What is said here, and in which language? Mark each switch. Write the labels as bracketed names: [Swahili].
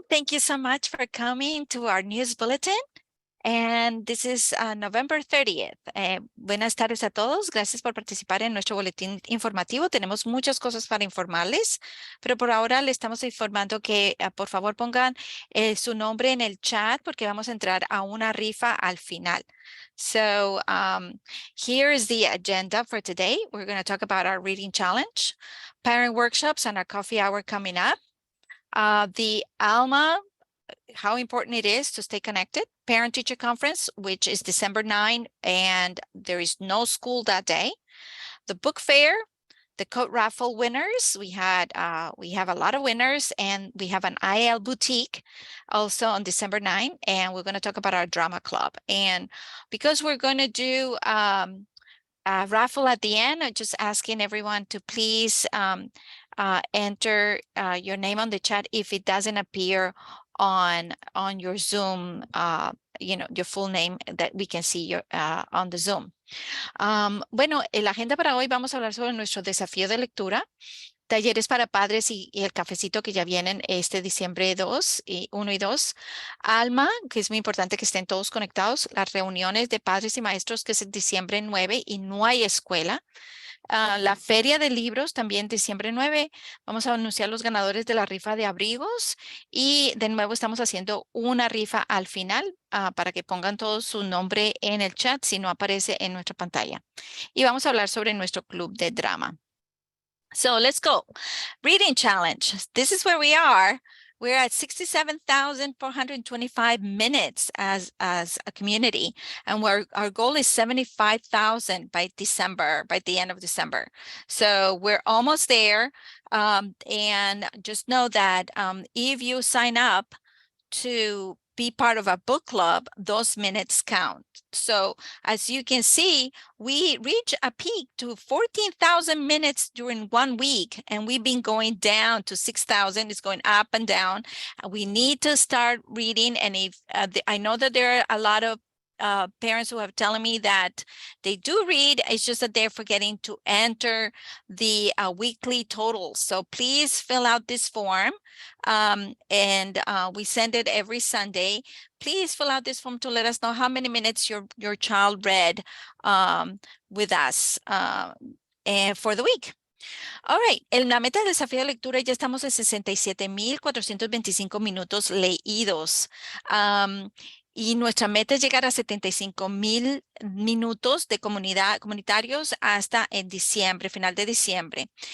[English] Thank you so much for coming to our news bulletin. And this is November 30th. [Spanish] Buenas tardes a todos. Gracias por participar en nuestro boletín informativo. Tenemos muchas cosas para informarles, pero por ahora le estamos informando que por favor pongan su nombre en el chat porque vamos a entrar a una rifa al final. [English] So here is the agenda for today. We're going to talk about our reading challenge, parent workshops, and our coffee hour coming up. The ALMA, how important it is to stay connected. Parent-teacher conference, which is December 9, and there is no school that day. The book fair, the coat raffle winners. We have a lot of winners, and we have an IL boutique also on December 9, and we're going to talk about our drama club. And because we're going to do a raffle at the end, I'm just asking everyone to please enter your name on the chat if it doesn't appear on your Zoom, your full name that we can see your, on the Zoom. [Spanish] Bueno, en la agenda para hoy vamos a hablar sobre nuestro desafío de lectura, talleres para padres y el cafecito que ya vienen este diciembre 1 y 2. Alma, que es muy importante que estén todos conectados. Las reuniones de padres y maestros, que es en diciembre 9 y no hay escuela. La feria de libros también diciembre 9. Vamos a anunciar los ganadores de la rifa de abrigos y de nuevo estamos haciendo una rifa al final para que pongan todo su nombre en el chat si no aparece en nuestra pantalla. Y vamos a hablar sobre nuestro club de drama. [English] So let's go. Reading challenge. This is where we are. We're at 67,425 minutes as a community, and our goal is 75,000 by the end of December. So we're almost there. And just know that if you sign up to be part of a book club, those minutes count. So as you can see, we reach a peak to 14,000 minutes during 1 week, and we've been going down to 6,000. It's going up and down. We need to start reading. And if I know that there are a lot of parents who have telling me that they do read, it's just that they're forgetting to enter the weekly totals. So please fill out this form, and we send it every Sunday. Please fill out this form to let us know how many minutes your child read with us for the week. All right, [Spanish] en la meta del desafío de lectura ya estamos en 67,425 minutos leídos. Y nuestra meta es llegar a 75,000 minutos de comunitarios hasta en diciembre, final de diciembre.